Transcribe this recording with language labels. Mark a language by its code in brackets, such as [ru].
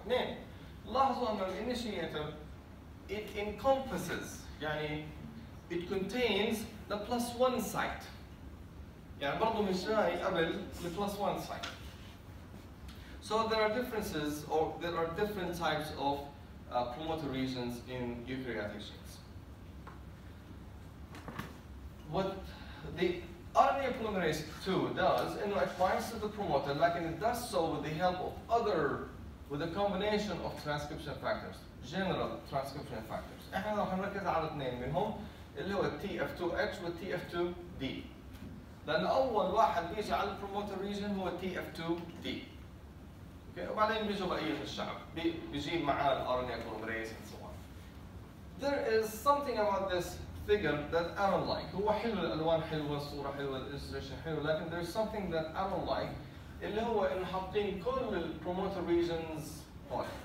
[ar] اثنين، لاحظوا انه الانيشيتور [en] it encompasses، يعني it contains the +1 site. [ar] يعني برضه مش جاي قبل ال +1 site. [en] So there are differences, or there are different types of promoter regions in eukaryotic genes. What the RNA polymerase 2 does, it binds to the promoter, like it does so with the help of with a combination of transcription factors, general transcription factors. [ar] احنا راح نركز على اثنين منهم اللي هو TF2H و TF2D. لأن أول واحد بيجي على البروموتر ريجن هو TF2D. [en] Okay. [ar] وبعدين بيجوا بقية الشعب بيجي معاه ال RNA polymerase and so on. [en] There is something about this figure that I don't like. [ar] هو حلو، الألوان حلوة، الصورة حلوة، الإلستريشن حلو، لكن [en] there is something that I don't like [ar] اللي هو إنه حاطين كل ال promoter regions هون.